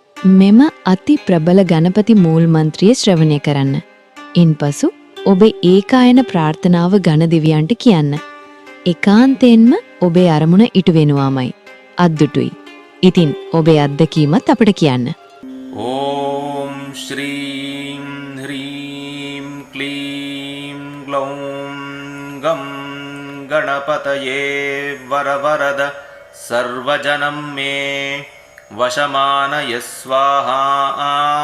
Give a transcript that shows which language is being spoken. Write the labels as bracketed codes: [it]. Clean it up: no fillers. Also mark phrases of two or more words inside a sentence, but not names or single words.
[si] මෙම අති ප්‍රබල ගණපති මූල් මන්ත්‍රිය ශ්‍රවණය කරන්න. ඉන්පසු ඔබේ ඒකායන ප්‍රාර්ථනාව ගණ දෙවියන්ට කියන්න. ඒකාන්තයෙන්ම ඔබේ අරමුණ ඉටු වෙනවාමයි. අද්දුටුයි. ඉතින් ඔබේ අත්දැකීමත් අපට කියන්න. [sa] ॐ श्रीं ह्रीं क्लीं ग्लौं गं गणपतये वरवरद सर्वजनं मे वशमानय स्वाहा।